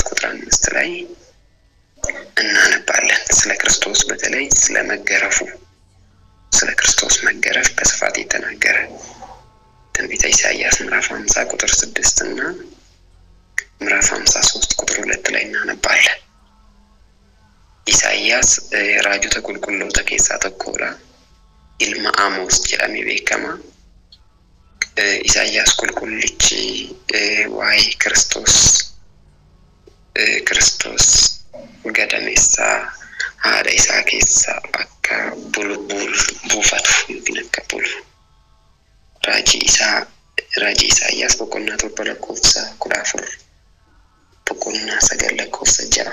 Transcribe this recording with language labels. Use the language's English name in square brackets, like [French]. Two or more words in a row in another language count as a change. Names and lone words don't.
[Amharic] ቁጥር 5 ላይ እናነባለን። ስለ ክርስቶስ በተለይ ስለ መገረፉ ስለ ክርስቶስ መገረፍ በስፋት የተናገረ ትንቢተ ኢሳይያስ ምዕራፍ 50 ቁጥር 6 እና ምዕራፍ 53 ቁጥር 2 ላይ እናነባለን። ኢሳይያስ [Oromo] raajota qulqulloota keessaa tokkodha. Ilma Amoos jedhamee beekama. Isaayyaas qulqullichi waa'ee Kiristoos gadameessaa haadha isaa keessaa akka buufatu yookiin akka bulu raajii Isaayyaas boqonnaa 7 lakkoofsa 14 boqonnaa 9 lakkoofsa 6.